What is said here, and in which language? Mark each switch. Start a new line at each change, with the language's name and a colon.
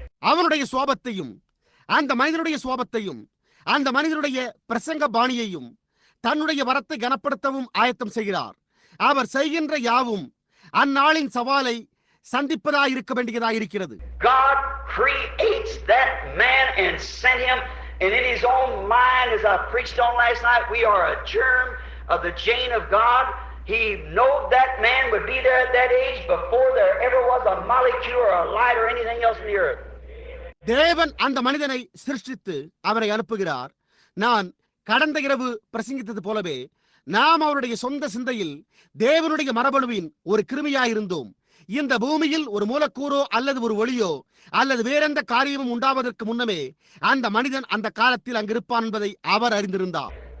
Tamil: அவனுடைய சுவாபத்தையும் அந்த மனிதனுடைய சுவாபத்தையும் அந்த மனிதனுடைய பிரசங்க பாணியையும் தன்னுடைய வரத்தை கனப்படுத்தவும் ஆயத்தம் செய்கிறார். அவர் செய்கின்ற யாவும் அந்நாளின் சவாலை சந்திப்பதாயிருக்க வேண்டியதாயிருக்கிறது.
English: God creates that man and sent him, and in his own mind, as I preached on last night, we are a germ of the gene of God. He knew that man would be there at that age before there ever was a molecule or a light or anything else in the earth.
Tamil: தேவன் அந்த மனிதனை சிருஷ்டித்து அவரை அனுப்புகிறார். நான் கடந்த இரவு பிரசங்கித்தது போலவே நாம் அவருடைய சொந்த சிந்தையில் தேவனுடைய மரபணுவின் ஒரு கிருமியாயிருந்தோம். இந்த பூமியில் ஒரு மூலக்கூறோ அல்லது ஒரு ஒளியோ அல்லது வேறெந்த காரியமும் உண்டாவதற்கு முன்னமே அந்த மனிதன் அந்த காலத்தில் அங்கிருப்பான் என்பதை அவர் அறிந்திருந்தார்.